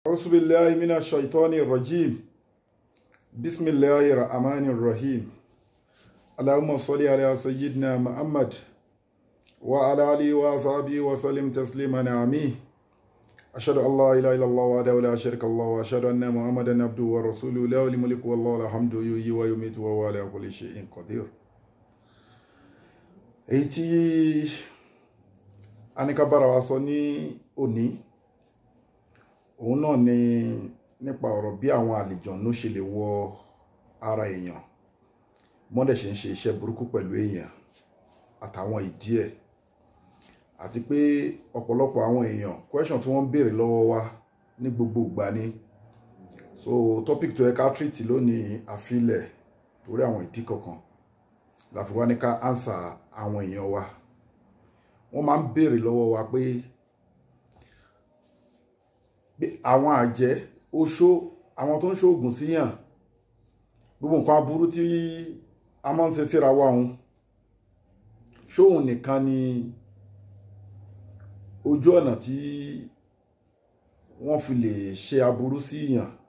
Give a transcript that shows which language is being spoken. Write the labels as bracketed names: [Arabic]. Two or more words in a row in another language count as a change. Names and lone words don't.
[Arabic] أعوذ بالله من الشيطان الرجيم بسم الله الرحمن الرحيم اللهم صل على سيدنا محمد وعلى آله وصحبه وسلم تسليما آمين أشهد أن لا إله إلا الله وحده لا شريك له وأشهد أن محمدا عبده ورسوله له الملك والله الحمد يحيي ويميت وهو على كل شيء قدير. [Yoruba] èyí tí a ní ká bára wa sọ ní òní òun náà ni nípa ọ̀rọ̀ bí àwọn àlìjọ̀nnú ṣe lè wọ ara èèyàn mọ́dẹ̀ ṣe ń ṣe iṣẹ́ burúkú pẹ̀lú èèyàn àtàwọn ìdí ẹ̀ àti pé ọ̀pọ̀lọpọ̀ àwọn èèyàn question tí wọ́n ń béèrè lọ́wọ́ wa ní gbogbo ìgbà ni [English] so topic [Yoruba] tó yẹ ká treat lónìí àfilẹ̀ torí àwọn ìdí kọ̀ọ̀kan la fi wá ní ká answer àwọn èèyàn wa wọ́n máa ń béèrè lọ́wọ́ wa pé àwọn àjẹ́ oṣó àwọn tó ń ṣoògùn síyàn gbogbo nǹkan aburú tí a máa ń ṣe síra wa òun ṣóhun nìkan ni ojú ọ̀nà tí wọ́n fi lè ṣe aburú síyàn